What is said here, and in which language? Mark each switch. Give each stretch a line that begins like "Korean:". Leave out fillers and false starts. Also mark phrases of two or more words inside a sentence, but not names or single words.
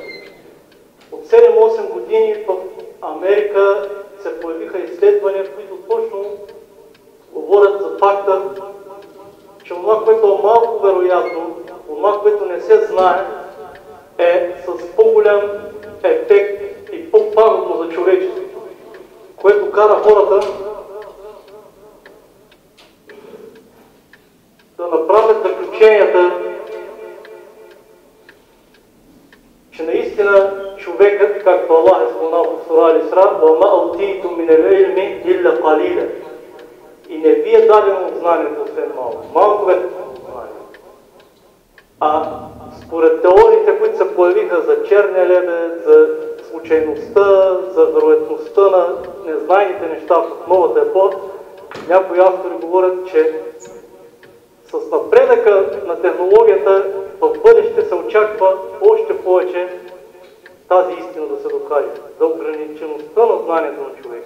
Bulgarian: От 7-8 години в Америка се появиха изследвания, които точно говорят за факта, че това, което е малко вероятно, това, което не се знае, е с по-голям ефект и по-пагубно за човечеството, което кара хората да направят заключенията, че наистина човекът, както Аллах е споменал в Сура Ал-Исра,
Arabic: وَمَا أُوتِيتُم مِّنَ الْعِلْمِ إِلَّا قَلِيلًا,
Bulgarian: и не ви е дадено знанието, освен малко. Малко е знание. А според теориите, които се появиха за черния лебед, за случайността, за вероятността на незнайните неща в новата епоха, някои автори говорят, че с напредъка на технологията в бъдеще се очаква още повече тази истина да се докаже, за ограничеността на знанието на човека.